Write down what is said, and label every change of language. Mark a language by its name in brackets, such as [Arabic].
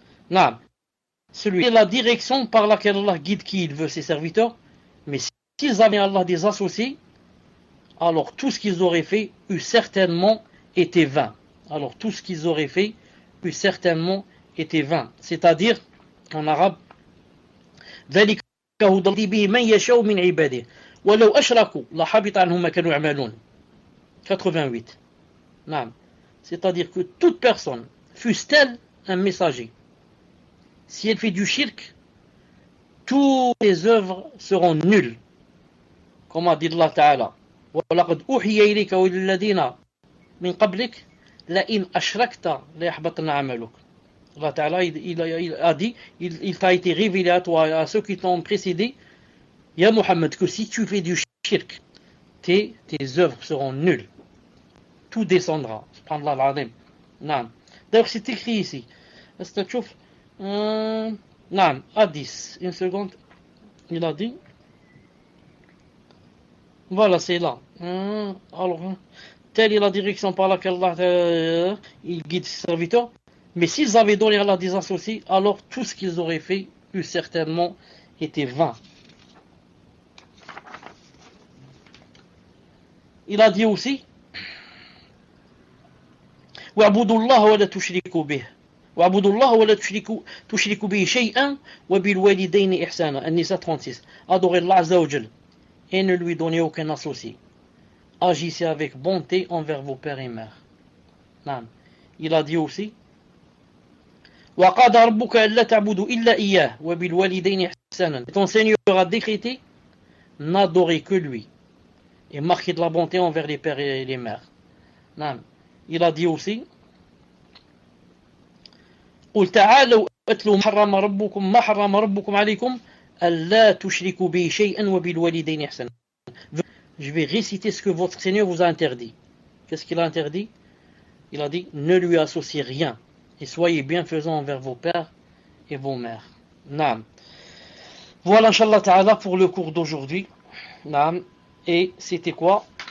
[French] Non, celui-là, c'est la direction par laquelle Allah guide qui il veut ses serviteurs. Mais s'ils avaient Allah des associés, alors tout ce qu'ils auraient fait eût certainement été vain. Alors tout ce qu'ils auraient fait eût certainement été vain. C'est-à-dire, en arabe, [Arabic] ذلك هدى به من يشاء من عباده ولو أشركوا لحبط عنهم ما كانوا يعملون. [French] 88. Non. C'est-à-dire que toute personne, fût-elle un messager, si elle fait du shirk, toutes les œuvres seront nulles. Comme a dit Allah Ta'ala, [Arabic] وَلَقَدْ أُوحِيَ إِلَيْكَ وَإِلَّذِينَ مِنْ قَبْلِكَ لَإِنْ أَشْرَكْتَ لَيَحْبَطَنَّ عَمَلُكَ. [French] Allah Ta'ala il a dit, il t'a été révélé à toi et à ceux qui t'ont précédé, Ya Muhammad, que si tu fais du shirk, tes œuvres seront nulles. Tout descendra. Subhanallah al-Azim. Non. D'ailleurs, c'est écrit ici. Est-ce que tu vois Non, à 10. Une seconde. Il a dit. Voilà, c'est là. Alors, telle est la direction par laquelle Allah il guide ses serviteurs. Mais s'ils avaient donné à Allah des associés, alors tout ce qu'ils auraient fait eût certainement été vain. Il a dit aussi [Arabic] واعبدوا الله ولا تشركوا به واعبدوا الله ولا تشركوا به شيئا وبالوالدين إحسانا. النساء 36. [French] Adorez Allah Azza wa Jal et ne lui donnez aucun associé. Agissez avec bonté envers vos pères et mères. [Arabic] نعم. [French] Il a dit aussi [Arabic] وقضى ربك ألا تعبدوا إلا إياه وبالوالدين إحسانا. [French] Ton Seigneur a décrété n'adorer que lui et marquer de la bonté envers les pères et les mères. [Arabic] نعم. [French] Il a dit aussi [Arabic] قل تعالوا اتلوا ما حرم ربكم عليكم ألا تشركوا به شيئا وبالوالدين إحسانا. [French] Je vais réciter ce que votre Seigneur vous a interdit. Qu'est-ce qu'il a interdit? Il a dit ne lui associez rien et soyez bienfaisants envers vos pères et vos mères. Naam. Voilà, Inch'Allah Ta'ala, pour le cours d'aujourd'hui. Naam. Et c'était quoi?